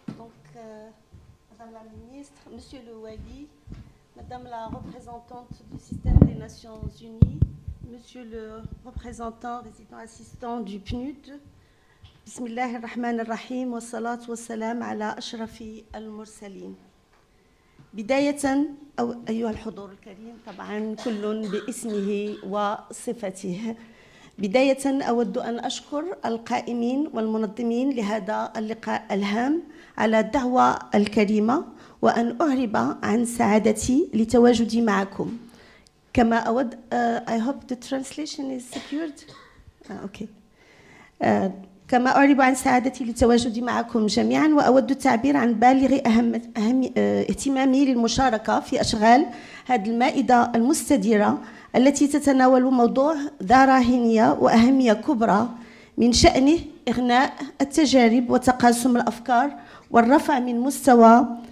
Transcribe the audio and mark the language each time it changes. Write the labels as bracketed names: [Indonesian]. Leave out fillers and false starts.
[French] Donc, Madame la Ministre, Monsieur le Wali, Madame la représentante du système des Nations Unies, Monsieur le représentant résident assistant du PNUD, [Arabic] بسم الله الرحمن الرحيم والصلاة والسلام على أشرف المرسلين. بداية أيها الحضور الكريم طبعا كل باسمه وصفته. بداية أود أن أشكر القائمين والمنظمين لهذا اللقاء الهام على الدعوة الكريمة وأن أعرب عن سعادتي لتواجدي معكم. كما أود [English] I hope the translation is secured. Okay. [Arabic] كما أعرب عن سعادتي لتواجدي معكم جميعا وأود التعبير عن بالغ اهتمامي للمشاركة في أشغال هذه المائدة المستديرة التي تتناول موضوع ذا راهنية وأهمية كبرى من شأنه إغناء التجارب وتقاسم الأفكار والرفع من مستوى